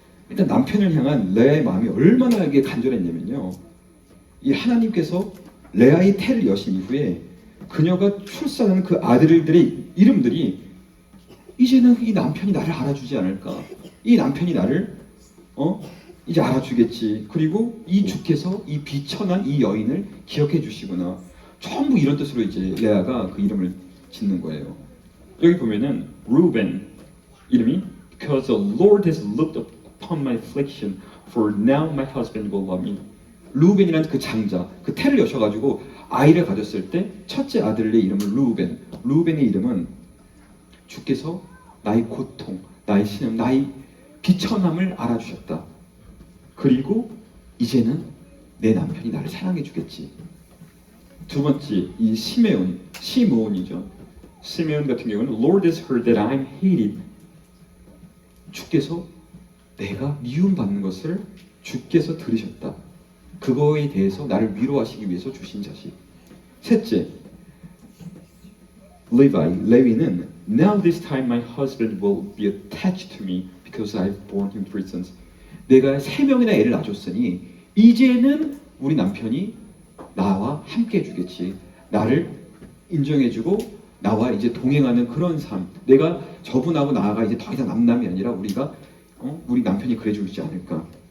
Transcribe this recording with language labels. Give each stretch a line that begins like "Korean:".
Korean: 일단 남편을 향한 레아의 마음이 얼마나 간절했냐면요, 이 하나님께서 레아의 태를 여신 이후에 그녀가 출산한 그 아들들의 이름들이 이제는 이 남편이 나를 알아주지 않을까, 이 남편이 나를 이제 알아주겠지, 그리고 이 주께서 이 비천한 이 여인을 기억해 주시구나, 전부 이런 뜻으로 이제 레아가 그 이름을 짓는 거예요. 여기 보면은 루벤 이름이
English: Because the Lord has looked upon my affliction, for now my husband will love me.
Korean: 루벤이라는 그 장자, 그 태를 여셔가지고 아이를 가졌을 때 첫째 아들의 이름은 루벤. 루벤의 이름은 주께서 나의 고통, 나의 신음, 나의 비천함을 알아주셨다. 그리고 이제는 내 남편이 나를 사랑해 주겠지. 두 번째, 이 시므온이죠. 시므온 같은 경우는
English: Lord has heard that I am hated.
Korean: 주께서 내가 미움받는 것을 주께서 들으셨다. 그거에 대해서 나를 위로하시기 위해서 주신 자식. 셋째, 레위는
English: Now this time my husband will be attached to me because I've borne him 3 sons.
Korean: 내가 3명이나 애를 낳아줬으니 이제는 우리 남편이 나와 함께 해주겠지. 나를 인정해주고 나와 이제 동행하는 그런 삶. 내가 저분하고 나아가 이제 더 이상 남남이 아니라 우리 남편이 그래주지 않을까.